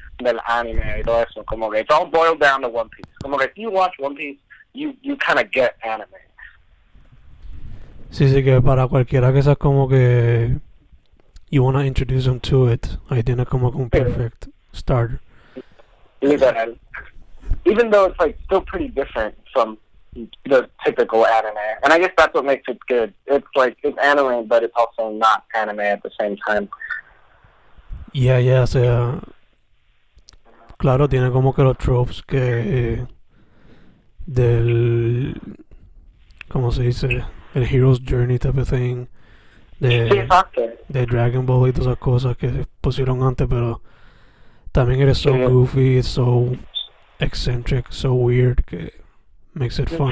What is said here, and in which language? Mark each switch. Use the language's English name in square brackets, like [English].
[Spanish] del anime y todo eso, como que [English] it's all boiled down to One Piece. [Spanish] Como que [English] if you watch One Piece, you kind of get anime. [Spanish] Sí, sí, que para cualquiera que sea como que [English] you wanna introduce them to it, [Spanish] ahí tienes como que un [English] perfect starter. [Spanish] Literal. [English] Even though it's like still pretty different from the typical anime, and I guess that's what makes it good. It's like it's anime, but it's also not anime at the same time. Yeah, yeah, [Spanish] o sea, claro, tiene como que los tropes que del, ¿cómo se dice? [English] El hero's journey type of thing, [Spanish] Sí, de, exacto. de Dragon Ball y todas esas cosas que se pusieron antes, pero también eres so Sí. [English] goofy, it's so eccentric, so weird que makes it fun.